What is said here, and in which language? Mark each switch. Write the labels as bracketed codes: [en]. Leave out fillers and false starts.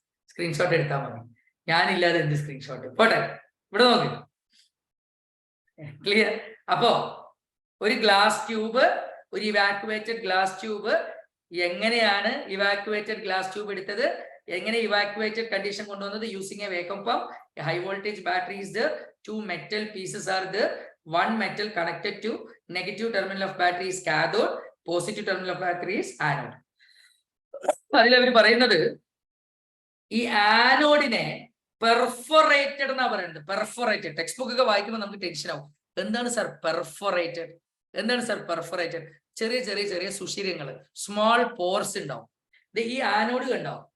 [ml] Screenshot എടുത്താൽ മതി. ഞാനില്ലാതെ എന്ത് സ്ക്രീൻഷോട്ട്? പോട്ടെ, ഇവിടെ നോക്ക്. ക്ലിയർ? അപ്പോ ഒരു ഗ്ലാസ് ട്യൂബ്, ഒരു ഇവാക്യുവേറ്റഡ് ഗ്ലാസ് ട്യൂബ്. എങ്ങനെയാണ് ഇവാക്യുവേറ്റഡ് ഗ്ലാസ് ട്യൂബ് എടുത്തത്? എങ്ങനെ ഇവാക്യുവേറ്റഡ് കണ്ടീഷൻ കൊണ്ടുവന്നത്? [en] Using a vacuum pump. High voltage battery is there. 2 metal pieces are there. 1 metal connected to negative terminal of battery is cathode. Positive terminal of battery is anode. [ml] അതിലവർ പറയുന്നത് ഈ ആനോഡിനെ perforated എന്നാ പറയുന്നത്. Perforated. Text book ഒക്കെ വായിക്കുമ്പോൾ നമുക്ക് tension ആവും. എന്താണ് sir perforated? എന്താണ് സാർ പെർഫോറേറ്റഡ്? ചെറിയ ചെറിയ ചെറിയ സുഷിരങ്ങൾ, [en] small pores [ml] ഉണ്ടാവും. ഈ ആനോഡ് കണ്ടോ?